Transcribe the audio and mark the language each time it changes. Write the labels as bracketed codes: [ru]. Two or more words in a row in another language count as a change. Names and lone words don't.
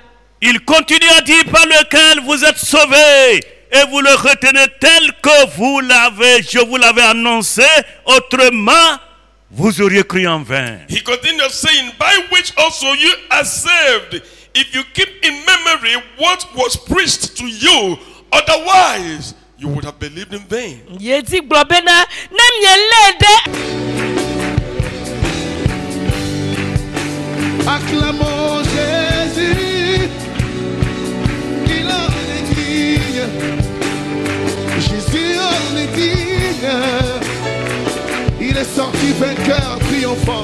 [fr] Il continue à dire: par lequel vous êtes sauvés, et vous le retenez tel que je vous l'avais annoncé, autrement vous auriez cru en vain. [en] He continues saying, by which also you are saved, if you keep in memory what was preached to you, otherwise you would have believed in vain. Ye di globena na mie lede. [fr] Acclamons Jésus, il en est digne. Jésus en est digne. Il est sorti vainqueur, triomphant.